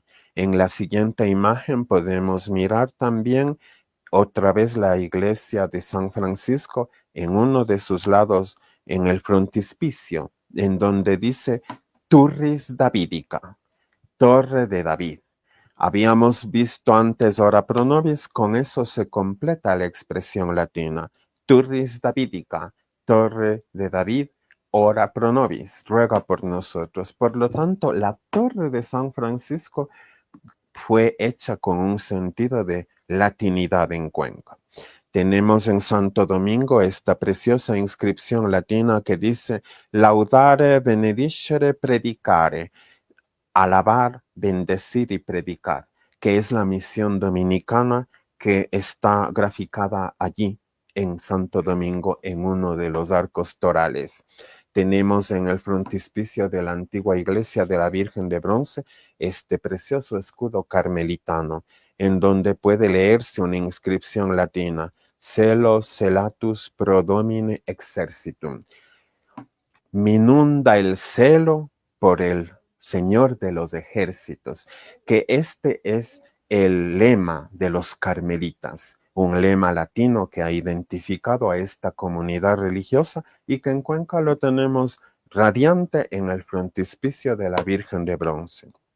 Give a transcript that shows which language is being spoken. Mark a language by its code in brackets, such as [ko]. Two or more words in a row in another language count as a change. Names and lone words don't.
[es] En la siguiente imagen podemos mirar también otra vez la iglesia de San Francisco en uno de sus lados, en el frontispicio, en donde dice [la] Turris Davidica, [es] Torre de David. Habíamos visto antes [la] ora pro nobis, [es] con eso se completa la expresión latina. [la] Turris Davidica, [es] Torre de David, [la] ora pro nobis, [es] ruega por nosotros. Por lo tanto, la Torre de San Francisco fue hecha con un sentido de latinidad en Cuenca. Tenemos en Santo Domingo esta preciosa inscripción latina que dice [la] laudare, benedicere, predicare, [es] alabar, bendecir y predicar, que es la misión dominicana que está graficada allí en Santo Domingo en uno de los arcos torales. Tenemos en el frontispicio de la antigua iglesia de la Virgen de Bronce este precioso escudo carmelitano, en donde puede leerse una inscripción latina, [la] celo celatus prodomine exercitum. [es] Minunda el celo por el Señor de los ejércitos, que este es el lema de los carmelitas, un lema latino que ha identificado a esta comunidad religiosa y que en Cuenca lo tenemos radiante en el frontispicio de la Virgen de Bronce.